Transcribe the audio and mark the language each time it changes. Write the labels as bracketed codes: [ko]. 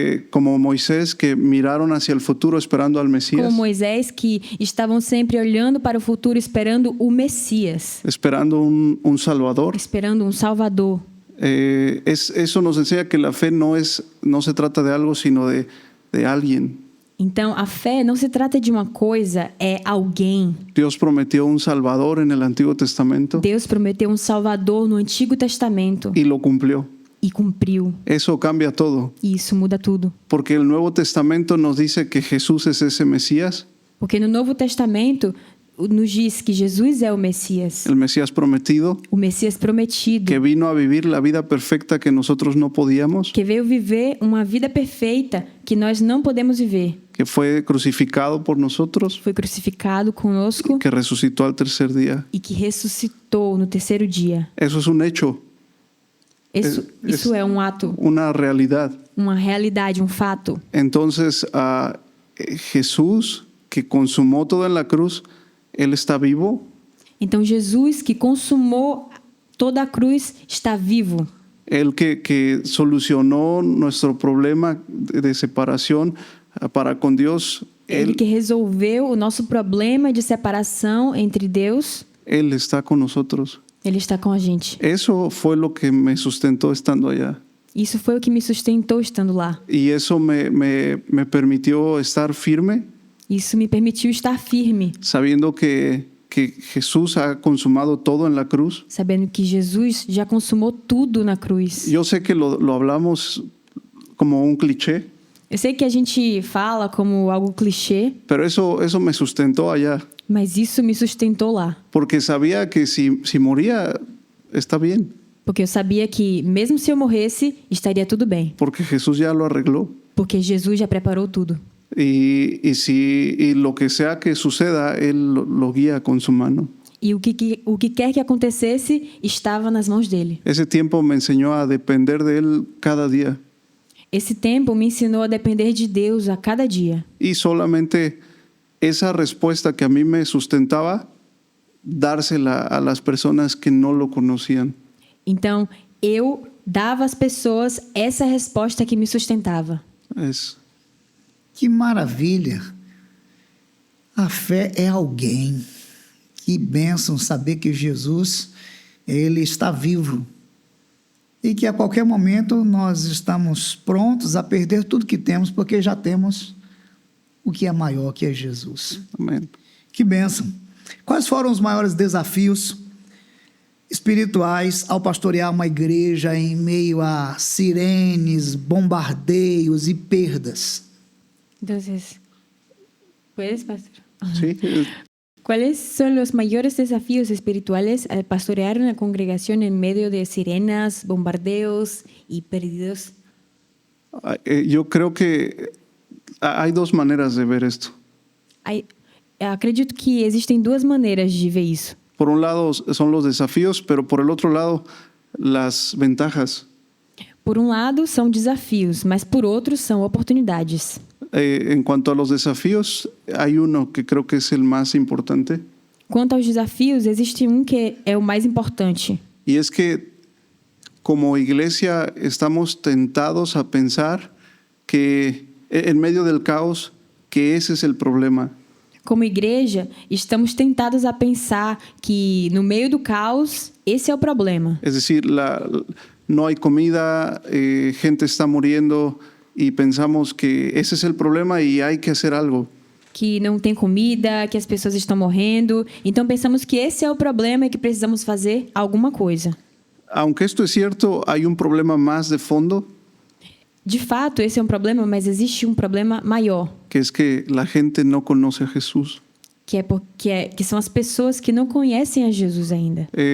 [es] Como Moisés, que miraron hacia el futuro esperando al Mesías, [pt] como Moisés, que estavam sempre olhando para o futuro, esperando o Messias, [es] esperando un Salvador. [pt] esperando um Salvador. [es] Eso nos enseña que la fe no se trata de algo, sino de alguien. [pt] Então, a fé não se trata de uma coisa, é alguém. [es] Dios prometió un Salvador en el Antiguo Testamento [pt] Deus prometeu um Salvador no Antigo Testamento [es] y lo cumplió. [pt] e cumpriu. [es] Eso cambia todo, [pt] E isso muda tudo. [es] porque el Nuevo Testamento nos dice que Jesús es ese Mesías, [pt] Porque no Novo Testamento nos diz que Jesus é o Messias, [es] el Mesías prometido, [pt] o Messias prometido, [es] que vino a vivir la vida perfecta que nosotros no podíamos, [pt] que veio viver uma vida perfeita que nós não podemos viver. [es] que fue crucificado por nosotros, [pt] Foi crucificado conosco [es] que resucitó al tercer día. [pt] e que ressuscitou no terceiro dia. [es] Eso es un hecho, [pt] Isso é um ato, [es] una realidad. [pt] uma realidade, um fato. [es] Entonces, Jesús, que consumó todo en la cruz, Él está vivo. [pt] Então Jesus, que consumou toda a cruz, está vivo. [es] Él que solucionó nuestro problema de separación para con Dios. [pt] Ele que resolveu o nosso problema de separação entre Deus, [es] Él está con nosotros. [pt] Ele está com a gente. [es] Eso fue lo que me sustentó estando allá. [pt] Isso foi o que me sustentou estando lá. [es] Y eso me permitió estar firme, [pt] Isso me permitiu estar firme, [es] sabiendo que Jesús ha consumado todo en la cruz. [pt] sabendo que Jesus já consumou tudo na cruz. [es] Yo sé que lo hablamos como un cliché, [pt] Eu sei que a gente fala como algo clichê, [es] pero eso me sustentó allá, [pt] mas isso me sustentou lá. [es] porque sabía que si moría, está bien, [pt] Porque eu sabia que, mesmo se eu morresse, estaria tudo bem. [es] porque Jesús ya lo arregló. [pt] Porque Jesus já preparou tudo. [es] Y lo que sea que suceda, Él lo guía con su mano. [pt] E o que quer que acontecesse, estava nas mãos dele. [es] Ese tiempo me enseñó a depender de Él cada día. [pt] Esse tempo me ensinou a depender de Deus a cada dia. [es] Y solamente esa respuesta que a mí me sustentaba, dársela a las personas que no lo conocían. [pt] Então, eu dava às pessoas essa resposta que me sustentava. Que maravilha! A fé é alguém. Que bênção saber que Jesus, ele está vivo. E que a qualquer momento nós estamos prontos a perder tudo que temos, porque já temos o que é maior, que é Jesus. [es] Amén. [pt] Que bênção! Quais foram os maiores desafios espirituais ao pastorear uma igreja em meio a sirenes, bombardeios e perdas? [es] Entonces, ¿puedes, pastor? Sí, ¿Cuáles son los mayores desafíos espirituales al pastorear una congregación en medio de sirenas, bombardeos y perdidos? yo creo que hay dos maneras de ver esto. [pt] Acredito que existem duas maneiras de ver isso. [es] Por un lado son los desafíos, pero por el otro lado las ventajas. [pt] Por um lado, são desafios, mas por outro, são oportunidades. [es] En cuanto a los desafíos, hay uno que creo que es el más importante. [pt] Quanto aos desafios, existe um que é o mais importante. [es] Y es que como iglesia estamos tentados a pensar que en medio del caos, que ese es el problema. [pt] Como igreja, estamos tentados a pensar que no meio do caos, esse é o problema. [es] Es decir, no hay comida, gente está muriendo y pensamos que ese es el problema y hay que hacer algo. [pt] Que não tem comida, que as pessoas estão morrendo. Então pensamos que esse é o problema e que precisamos fazer alguma coisa. [es] Aunque esto es cierto, hay un problema más de fondo, [pt] De fato, esse é um problema, mas existe um problema maior, [es] que es que la gente no conoce a Jesús. [pt] que são as pessoas que não conhecem a Jesus ainda.